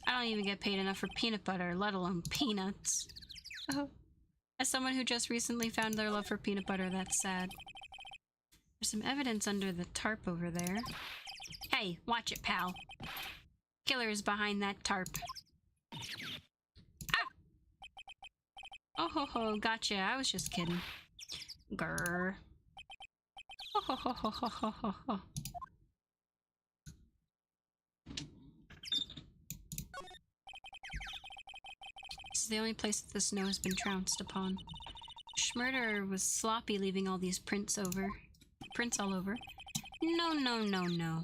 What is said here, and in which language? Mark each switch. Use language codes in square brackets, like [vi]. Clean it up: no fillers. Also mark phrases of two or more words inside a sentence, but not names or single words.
[en] I don't even get paid enough for peanut butter, let alone peanuts. Oh. As someone who just recently found their love for peanut butter, that's sad. There's some evidence under the tarp over there. Hey, watch it, pal. Killer is behind that tarp. Ah! Oh ho ho, gotcha. I was just kidding. Grrr. Oh ho ho ho ho ho ho ho. This is the only place that the snow has been trounced upon. Schmurder was sloppy leaving all these prints all over. No, no, no, no.